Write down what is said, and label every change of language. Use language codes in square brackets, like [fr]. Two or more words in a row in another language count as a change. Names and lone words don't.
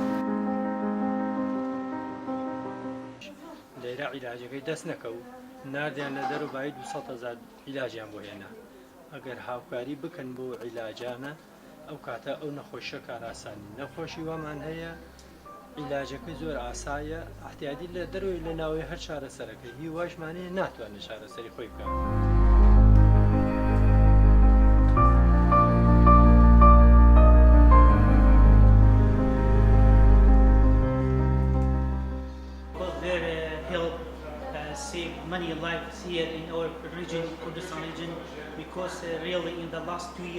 [ckb] لێرە عیلاجەکەی دەست نەکەو ناردیان لە دەرەوە 200,000 عیلاجیان بۆ هێنا ئەگەر هاوکاری بکەن بۆ عیلاجانە ئەو کاتە ئەو نەخۆشیە کاراسانی نەخۆشی وامان هەیە عیلاجەکەی زۆر ئاسایە احتیاجی لە دەروی لە ناوەی هەر چارەسەرەکەی هی واشمانەیە ناتوانێت چارەسەری خۆی بکات. [en] Save many lives here in our region, Kurdistan region, because really in the last 2